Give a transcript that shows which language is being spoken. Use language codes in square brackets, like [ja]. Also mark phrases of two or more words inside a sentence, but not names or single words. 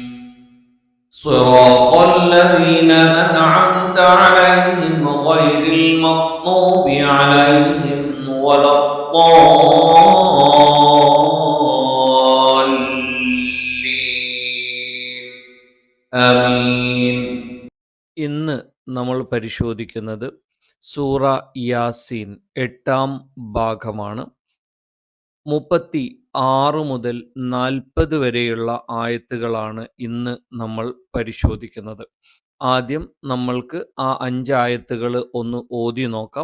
[ar] صراط الذين أنعمت عليهم غير المغضوب عليهم ولا الضالين آمين. [ml] ഇന്ന് നമ്മൾ പരിശോധിക്കുന്നത് സൂറ യാസീൻ 8-ാം ഭാഗമാണ്. 36 മുതൽ 40 വരെയുള്ള ആയത്തുകളാണ് ഇന്ന് നമ്മൾ പരിശോധിക്കുന്നത്. ആദ്യം നമ്മൾക്ക് ആ 5 ആയത്തുകൾ ഒന്ന് ഓതി നോക്കാം.